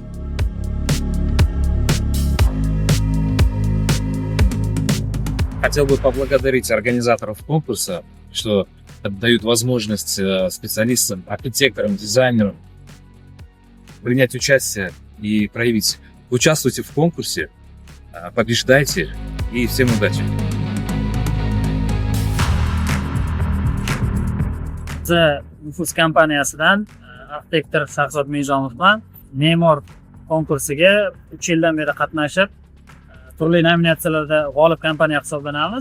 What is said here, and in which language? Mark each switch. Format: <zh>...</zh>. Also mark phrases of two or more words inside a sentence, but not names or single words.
<ru>Хотел бы поблагодарить организаторов конкурса, что дают возможность специалистам, архитекторам, дизайнерам принять участие и проявить. Участвуйте в конкурсе, побеждайте и всем удачи!</ru> <uz>Nufus kompaniyasidan arxitektor Shahzod Mijonovman. Me'mor konkursiga 3 yildan beri qatnashib, turli nominatsiyalarda g'olib kompaniya hisoblanamiz.</uz>